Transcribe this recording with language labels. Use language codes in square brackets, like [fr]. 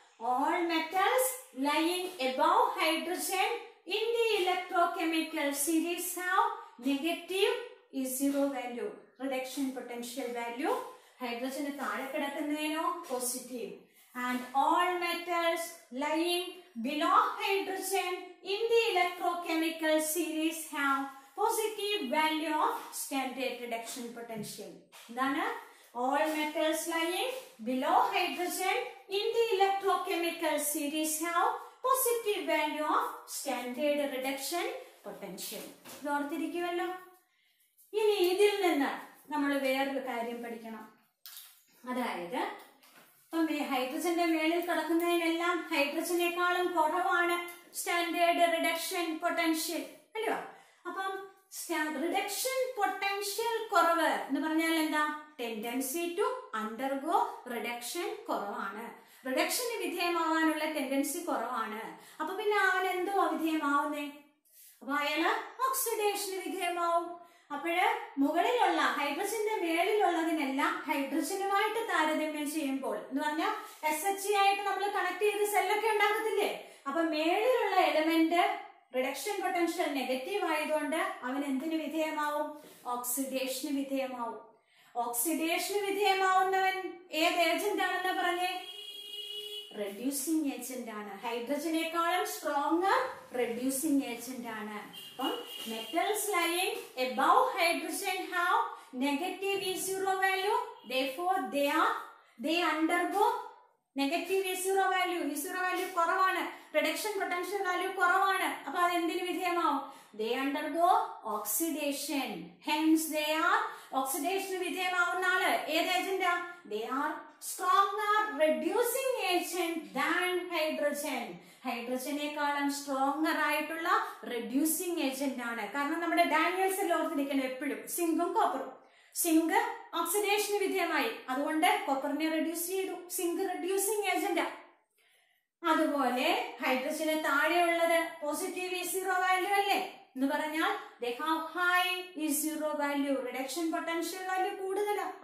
[en] all metals lying above hydrogen in the electrochemical series have negative is 0 value reduction potential value. [ml] ഹൈഡ്രജന് താഴെ കിടക്കുന്നതിനോ positive. [en] And all metals lying below hydrogen in the electrochemical series have positive value of standard reduction potential. [ml] എന്താണ്? [en] All metals lying below hydrogen in the electrochemical series have positive value of standard reduction potential. [ml] ഇത് ഓർത്തിരിക്കുമല്ലോ. ഇനി ഇതിൽ നിന്ന് നമ്മൾ വേറൊരു കാര്യം പഠിക്കണം. അതായത് ഹൈഡ്രജന്റെ മേളിൽ കിടക്കുന്നതിനെല്ലാം ഹൈഡ്രജനേക്കാളും കുറവാണ് സ്റ്റാൻഡേർഡ് റിഡക്ഷൻ പൊട്ടൻഷ്യൽ അല്ലയോ? അപ്പം റിഡക്ഷൻ പൊട്ടൻഷ്യൽ കുറവ് എന്ന് പറഞ്ഞാൽ എന്താ? [en] tendency to undergo reduction [ml] കുറവാണ്. റിഡക്ഷന് വിധേയമാവാനുള്ള ടെൻഡൻസി കുറവാണ്. അപ്പൊ പിന്നെ അവൻ എന്തോ വിധേയമാവുന്നേ? അപ്പൊ അയാള് ഓക്സിഡേഷന് വിധേയമാവും. അപ്പോഴ് മുകളിലുള്ള ഹൈഡ്രജന്റെ മേളിലുള്ളതിനെല്ലാം ഹൈഡ്രജനുമായിട്ട് താരതമ്യം ചെയ്യുമ്പോൾ എന്ന് പറഞ്ഞാൽ SHE ആയിട്ട് നമ്മൾ കണക്ട് ചെയ്ത് സെല്ലൊക്കെ ഉണ്ടാകത്തില്ലേ? അപ്പൊ മേളിലുള്ള എലമെന്റ് റിഡക്ഷൻ പൊട്ടൻഷ്യൽ നെഗറ്റീവ് ആയതുകൊണ്ട് അവൻ എന്തിനു വിധേയമാവും? ഓക്സിഡേഷന് വിധേയമാവും. ഓക്സിഡേഷന് വിധേയമാവുന്നവൻ ഏത് ഏജന്റ് ആണെന്ന് പറഞ്ഞേ? റെഡ്യൂസിങ് ഏജന്റ് ആണ്. ഹൈഡ്രജനേക്കാളും സ്ട്രോങ്ങർ റെഡ്യൂസിങ് ഏജന്റ് ആണ്. അപ്പം [en] Metals lying above hydrogen have negative E0 value, therefore they undergo negative E0 value. [ml] E0 value കുറവാണ്, റിഡക്ഷൻ പൊട്ടൻഷ്യൽ വാല്യൂ കുറവാണ്. അപ്പൊ അത് എന്തിനു വിധേയമാവും? [en] they undergo oxidation, hence they are oxidation [ml] വിധേയമാവുന്ന ആള് ഏത് ഏജന്റാ? [en] they are stronger reducing agent than hydrogen. [ml] ഹൈഡ്രജനേക്കാളും stronger ആയിട്ടുള്ള reducing agent ആണ്. കാരണം നമ്മുടെ ഡാനിയൽസിൽ ഓർത്തിരിക്കണം എപ്പോഴും സിങ്കും കോപ്പറും. സിങ്ക് ഓക്സിഡേഷന് വിധേയമായി, അതുകൊണ്ട് കോപ്പറിനെ റെഡ്യൂസ് ചെയ്തു. Zinc reducing agent. അതുപോലെ ഹൈഡ്രജന് താഴെയുള്ളത് പോസിറ്റീവ് E0 വാല്യൂ അല്ലേ എന്ന് പറഞ്ഞാൽ [en] they have high E0 value, [ml] reduction potential value കൂടുതലാണ്.